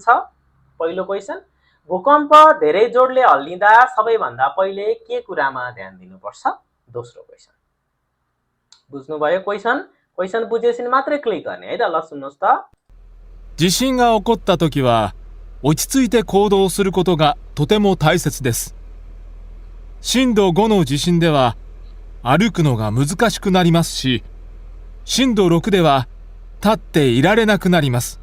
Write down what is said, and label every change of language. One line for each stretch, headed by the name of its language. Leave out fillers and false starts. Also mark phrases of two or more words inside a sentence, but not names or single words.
Nepali: पहिलो क्वेसन, भूकम्प धेरै जोडले हल्लिँदा सबैभन्दा पहिले के कुरामा ध्यान दिनुपर्छ? दोस्रो क्वेसन बुझ्नुभयो? क्वेसन बुझेपछि मात्रै क्लिक गर्ने है त। ल सुन्नुहोस् त।
Japanese: 地震が起こったときは、落ち着いて行動することがとても大切です。震度5の地震では、歩くのが難しくなりますし、震度6では、立っていられなくなります。